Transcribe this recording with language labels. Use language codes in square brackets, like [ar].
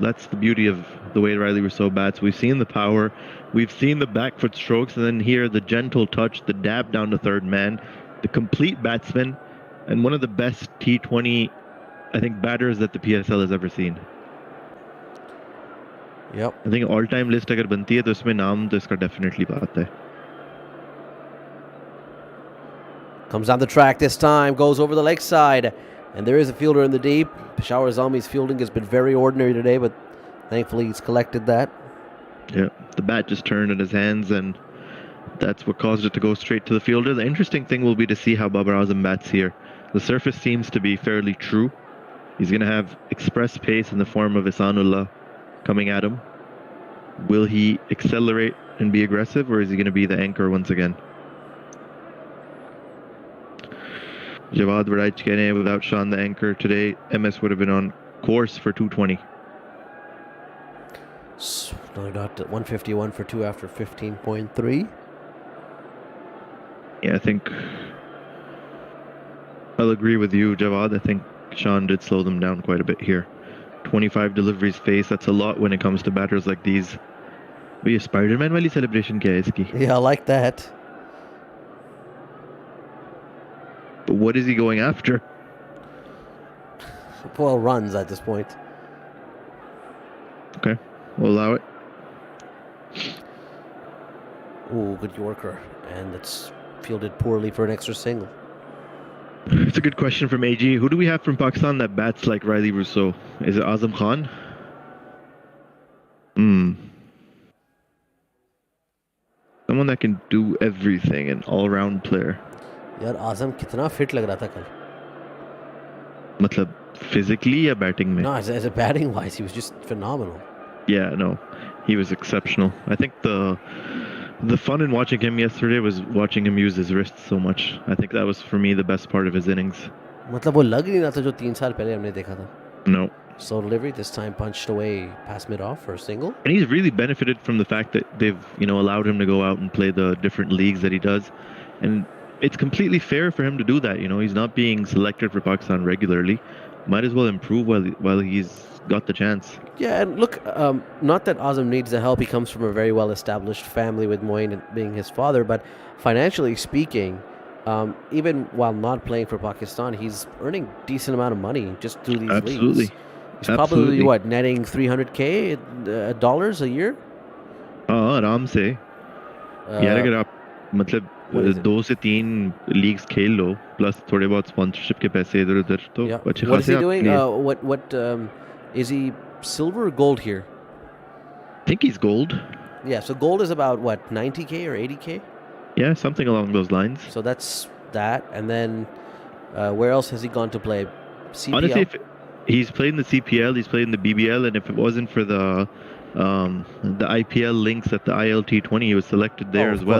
[en] That's the beauty of the way Riley Rousseau bats. We've seen the power, we've seen the back foot strokes, and then here the gentle touch, the dab down to third man, the complete batsman, and one of the best T20, I think, batters that the PSL has ever seen. Yep. I think all-time list [hi] अगर बनती है तो इसमें नाम तो इसका definitely आता है. [en] Comes down the track this time, goes over the leg side, and there is a fielder in the deep. Peshawar Zalmi's fielding has been very ordinary today, but thankfully he's collected that. Yeah, the bat just turned in his hands, and that's what caused it to go straight to the fielder. The interesting thing will be to see how Babar Azam bats here. The surface seems to be fairly true. He's going to have express pace in the form of Ihsanullah coming at him. Will he accelerate and be aggressive, or is he going to be the anchor once again? Jawad Vadaichkene, without Sean the anchor today, MS would have been on course for 220. So, another dot at 151 for 2 after 15.3. Yeah, I think I'll agree with you, Jawad. I think Sean did slow them down quite a bit here. 25 deliveries faced, that's a lot when it comes to batters like these. [hi] But ये Spider-Man वाली celebration क्या है इसकी? [en] Yeah, I like that. But what is he going after? Well, runs at this point. Okay, we'll allow it. Ooh, good Yorker. And it's fielded poorly for an extra single. It's a good question from AG. Who do we have from Pakistan that bats like Riley Rousseau? Is it Azam Khan? Someone that can do everything, an all-round player. [hi] यार आजम कितना fit लग रहा था कल. मतलब [en] physically [hi] या batting में? [en] No, as a batting wise, he was just phenomenal. Yeah, no, he was exceptional. I think the fun in watching him yesterday was watching him use his wrists so much. I think that was for me the best part of his innings. [hi] मतलब वो लग नहीं रहा था जो 3 साल पहले हमने देखा था. [en] No. Slow delivery, this time punched away past mid-off for a single. And he's really benefited from the fact that they've, allowed him to go out and play the different leagues that he does. And it's completely fair for him to do that. He's not being selected for Pakistan regularly. Might as well improve while he's got the chance. Yeah, and look, not that Azam needs the help. He comes from a very well-established family with Moin being his father. But financially speaking, even while not playing for Pakistan, he's earning decent amount of money just through these leagues. He's probably, netting $300K dollars a year? [hi] आराम से. यार अगर आप मतलब 2 से 3 leagues खेल लो plus थोड़े बहुत स्पॉन्सरशिप के पैसे इधर उधर तो अच्छे खासे. [en] What is he doing? What is he silver or gold here? I think he's gold. Yeah, so gold is about what, 90K or 80K? Yeah, something along those lines. So that's that, and then where else has he gone to play? CPL? Honestly, he's played in the CPL, he's played in the BBL, and if it wasn't for the IPL links at the ILT20, he was selected there as well.